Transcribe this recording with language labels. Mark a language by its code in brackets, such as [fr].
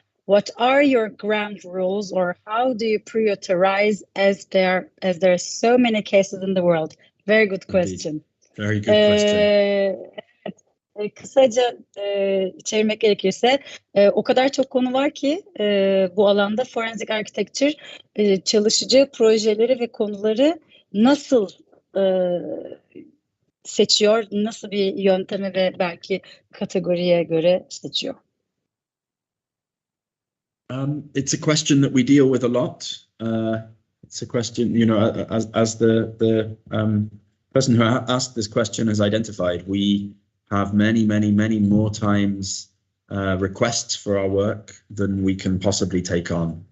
[en] What are your ground rules, or how do you prioritize as there are so many cases in the world? Very good question. Very good question. [tr] Kısaca çevirmek gerekirse o kadar çok konu var ki bu alanda forensic architecture çalışıcı projeleri ve konuları nasıl seçiyor, nasıl bir yönteme ve belki kategoriye göre seçiyor? [en] It's a question that we deal with a lot. It's a question, you know, as the person who asked this question has identified, we have many more times requests for our work than we can possibly take on.